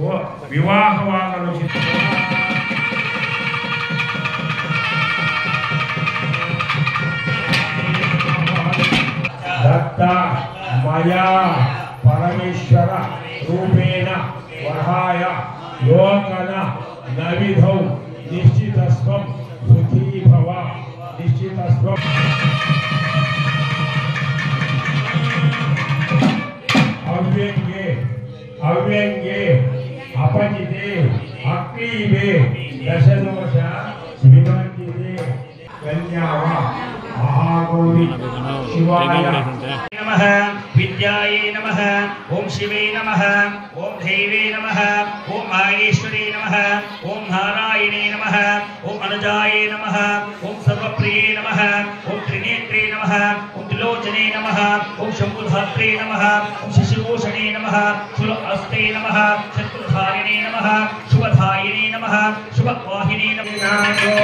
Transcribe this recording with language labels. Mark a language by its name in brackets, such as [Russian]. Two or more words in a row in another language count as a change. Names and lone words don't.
[Sanskrit] ವಿವಾಹವಾಗಲು ದತ್ತ ಮಯ ಪರಮೇಶ್ವರ ರೂಪೇಣ ವರಾಯ ಲೋಕನ ನವಿಧೌ ನಿಶ್ಚಿತಸ್ವಂ ಸುಖೀ ಭವ ನಿಶ್ಚಿತಸ್ವಂ ಅವ್ಯಂಗೆ ಅವ್ಯಂಗೆ ಅಪಜಿತೆ ಅಕ್ರೀಬೆ ದಶದೋಷ ವಿಭಂಜಿತೆ ಕನ್ಯಾವ ಮಹಾಗೌರಿ ಶಿವಾಯ नमः विद्याये नमः ओम शिवे नमः ओम देवे नमः ओम माहेश्वरी नमः ओम नारायणे नमः ओम अनुजाये नमः ओम सर्वप्रिये नमः ओम त्रिनेत्रे नमः ओम त्रिलोचने नमः ओम शंभुधात्रे नमः ओम शिशिभूषणे नमः शूलहस्ते नमः शत्रुधारिणे नमः शुभधायिने नमः शुभवाहिने नमः